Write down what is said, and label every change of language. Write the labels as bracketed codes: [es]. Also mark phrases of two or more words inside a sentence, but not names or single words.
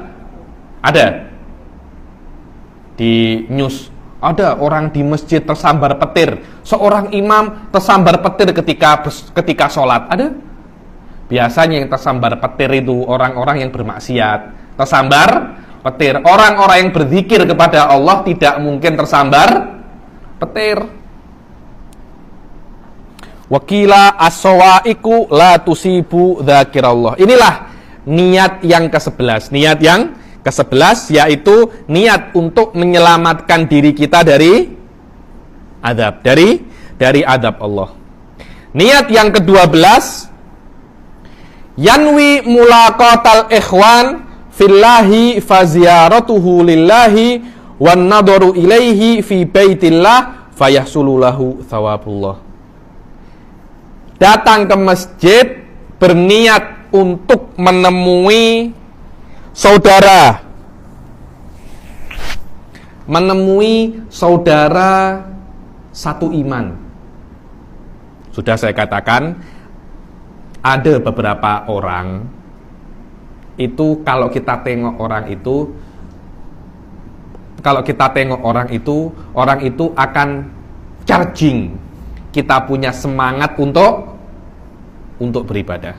[id] Ada di news, ada orang di masjid tersambar petir. Seorang imam tersambar petir ketika sholat. Ada? Biasanya yang tersambar petir itu orang-orang yang bermaksiat. Tersambar petir. Orang-orang yang berzikir kepada Allah tidak mungkin tersambar petir. [ar] وقيل الصواعق لا تصيب ذاكر الله. [id] Inilah niat yang ke-11. Niat yang ke-11 yaitu niat untuk menyelamatkan diri kita dari azab, dari azab Allah. Niat yang ke-12 [ar] ينوي ملاقاة الإخوان في الله فزيارته لله والنظر إليه في بيت الله فيحصل له ثواب الله. [id] Datang ke masjid berniat untuk menemui saudara satu iman. Sudah saya katakan, ada beberapa orang itu kalau kita tengok orang itu akan charging kita punya semangat untuk beribadah.